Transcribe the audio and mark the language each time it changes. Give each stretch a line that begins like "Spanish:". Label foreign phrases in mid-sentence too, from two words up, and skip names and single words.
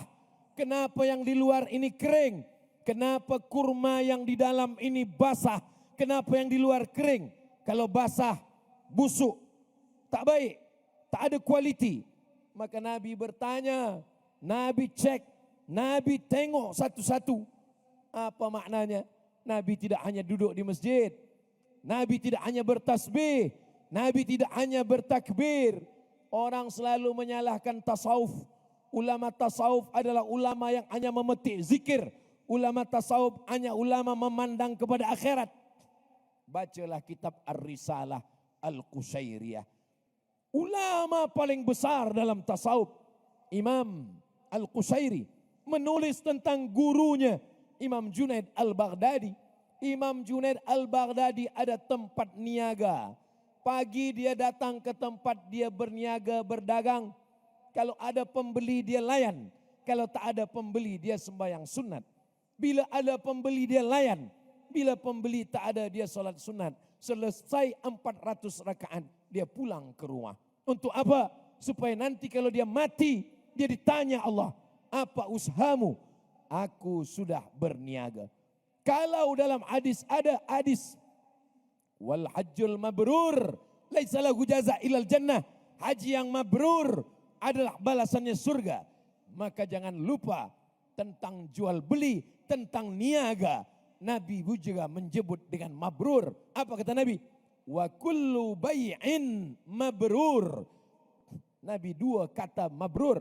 Malay: Kenapa yang di luar ini kering? Kenapa kurma yang di dalam ini basah? Kenapa yang di luar kering? Kalau basah, busuk, tak baik, tak ada kualiti. Maka Nabi bertanya, Nabi cek, Nabi tengok satu-satu. Apa maknanya? Nabi tidak hanya duduk di masjid, Nabi tidak hanya bertasbih, Nabi tidak hanya bertakbir. Orang selalu menyalahkan tasawuf. Ulama tasawuf adalah ulama yang hanya memetik zikir. Ulama tasawuf hanya ulama memandang kepada akhirat. Bacalah kitab Ar-Risalah Al-Qushairiyah. Ulama paling besar dalam tasawuf, Imam Al-Qushairi, menulis tentang gurunya Imam Junaid Al-Baghdadi, Imam Junaid Al-Baghdadi ada tempat niaga. Pagi dia datang ke tempat dia berniaga, berdagang. Kalau ada pembeli dia layan. Kalau tak ada pembeli dia sembahyang sunat. Bila ada pembeli dia layan. Bila pembeli tak ada dia solat sunat. Selesai 400 rakaat dia pulang ke rumah. Untuk apa? Supaya nanti kalau dia mati dia ditanya Allah, apa usahamu? Aku sudah berniaga. Kalau dalam hadis ada hadis
Arabic: والحج المبرور ليس له جزاء إلا الجنة.
Malay: Haji yang mabrur adalah balasannya surga. Maka jangan lupa tentang jual beli, tentang niaga. Nabi juga menyebut dengan mabrur. Apa kata Nabi?
Arabic: وكل بيع مبرور.
Malay: Nabi dua kata mabrur.